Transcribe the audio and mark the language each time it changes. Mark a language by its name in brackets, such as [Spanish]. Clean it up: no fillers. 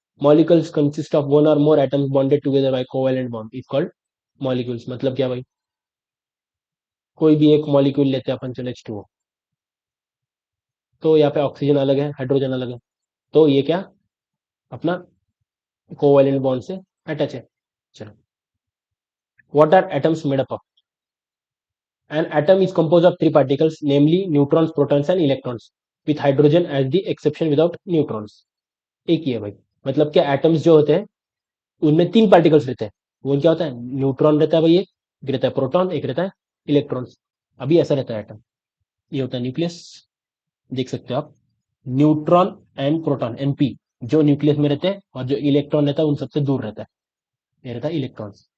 [English] Molecules consist of one or more atoms bonded together by covalent bond is called molecules. [Hindi] मतलब क्या भाई? कोई भी एक मॉलिक्यूल लेते हैं अपन, चलो H2O, तो यहाँ पे ऑक्सीजन अलग है, हाइड्रोजन अलग है, तो ये क्या अपना कोवेलेंट बॉन्ड से अटैच है। [English] चलो, what are atoms made up of? An atom is composed of three particles, namely neutrons, protons and electrons, with hydrogen as the exception without neutrons. [Hindi] एक ही है भाई। मतलब क्या एटम्स जो होते हैं उनमें तीन पार्टिकल्स रहते हैं। वो क्या होता है? न्यूट्रॉन रहता है भाई, एक रहता है प्रोटॉन, एक रहता है इलेक्ट्रॉन्स। अभी ऐसा रहता है एटम। ये होता है न्यूक्लियस, देख सकते हो आप। न्यूट्रॉन एंड प्रोटॉन एनपी जो न्यूक्लियस में रहते हैं, और जो इलेक्ट्रॉन रहता है उन सबसे दूर रहता है, ये रहता है इलेक्ट्रॉन्स।